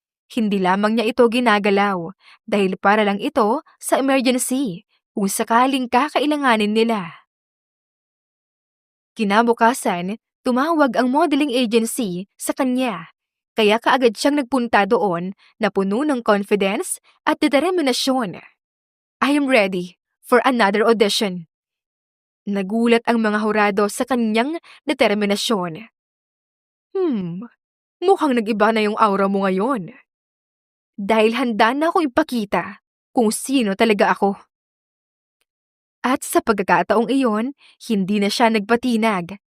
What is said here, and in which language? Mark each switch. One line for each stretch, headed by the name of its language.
Filipino: Hindi lamang niya ito ginagalaw dahil para lang ito sa emergency kung sakaling kakailanganin nila. Kinabukasan, tumawag ang modeling agency sa kanya, kaya kaagad siyang nagpunta doon na puno ng confidence at determinasyon.
English: I am ready for another audition.
Filipino: Nagulat ang mga hurado sa kanyang determinasyon. Mukhang nag-iba na yung aura mo ngayon. Dahil handa na akong ipakita kung sino talaga ako. At sa pagkakataong iyon, hindi na siya nagpatinag.